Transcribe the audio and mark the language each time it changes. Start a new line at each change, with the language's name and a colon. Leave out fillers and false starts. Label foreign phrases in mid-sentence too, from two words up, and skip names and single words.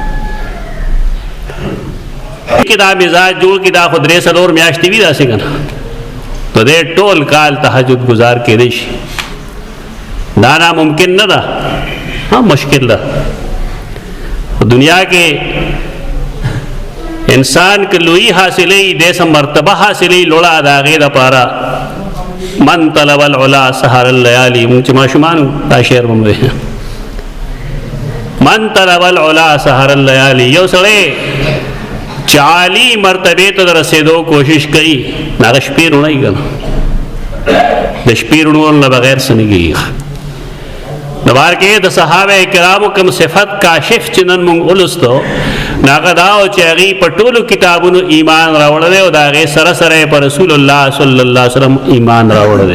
Pashto: کې دا مزاج جوړ کې دا خو 3-4 میاشتې وي داسې که نه، نو دی ټول کال تهجد گزار کېدی شي. دا ناممکن نه ده، مشکل ده. دنیا کې انسان که لوی حاصلې دې مرتبه حاصلې لوړه د هغې دپاره
Arabic: من طلب العلا سهر الليالي.
Pashto: مونږ چې ماشومان دا شعر به مو
Arabic: من طلب العلا سهر الليالي.
Pashto: یو سړی چې عالي مرتبې ته د رسېدو کوشش کوي نو هغه شپې روڼوي که نه. د شپې روڼولو نه بغیر څه نه کېږي. نو بار کې د صحابه کرامو کوم صفت کاشف چې نن مونږ ولوستو نو هغه دا و چې هغوی په ټولو کتابونو ایمان راوړی او د هغې سره سره یې په رسول الله
Arabic: صلی الله علیه وسلم
Pashto: ایمان راوړی.